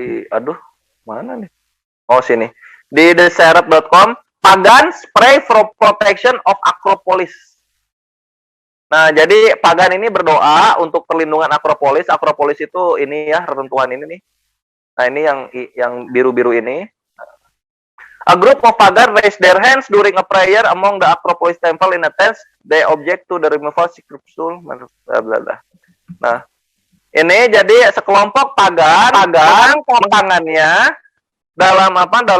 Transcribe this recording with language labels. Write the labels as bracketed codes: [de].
[id] Aduh, mana nih? Oh sini. Di theserep.com, [en] Pagan spray for protection of Acropolis. [id] Nah, jadi Pagan ini berdoa untuk perlindungan Akropolis. Akropolis itu ini ya, reruntuhan ini nih. Nah, ini yang biru-biru ini. [en] A group of Pagan raised their hands during a prayer among the Acropolis temple in Athens. They object to the removal scriptural bla bla bla. [id] Nah, ini jadi sekelompok Pagan tangannya dalam apa?